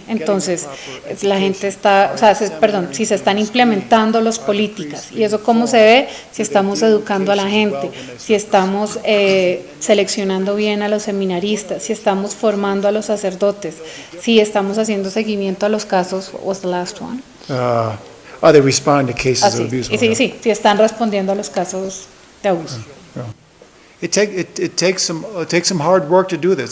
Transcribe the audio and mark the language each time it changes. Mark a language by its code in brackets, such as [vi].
[es] Entonces, la gente está, o sea, si se están implementando las políticas. ¿Y eso cómo se ve? Si estamos educando a la gente, si estamos seleccionando bien a los seminaristas, si estamos formando a los sacerdotes, si estamos haciendo seguimiento a los casos. [en] What's the last one? Are they responding to cases of abuse? [es] Sí, están respondiendo a los casos de abuso. [en] It takes some hard work to do this.